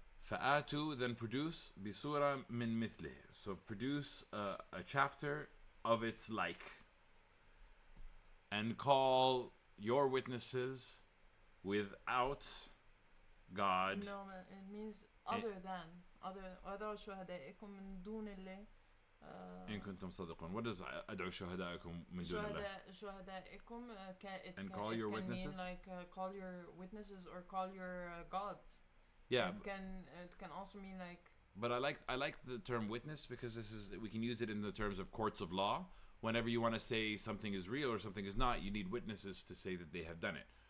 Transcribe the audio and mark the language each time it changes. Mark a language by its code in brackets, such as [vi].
[ar] فَآتُوا, [en] then produce. [ar] بِسُورَةٍ مِّن مِثْلِهِ, [en] so produce a chapter of its like. And call your witnesses without God. No, it means other than. [ar] وَادْعُوا شُهَدَاءَكُم مِّن دُونِ اللَّهِ إن كنتم صادقون. [en] What does [ar] أدعو شهدائكم من دون الله? شهدائكم [en] And call your can witnesses? mean like call your witnesses or call your gods. Yeah. It can also mean like. But I like the term witness because we can use it in the terms of courts of law. Whenever you want to say something is real or something is not, you need witnesses to say that they have done it.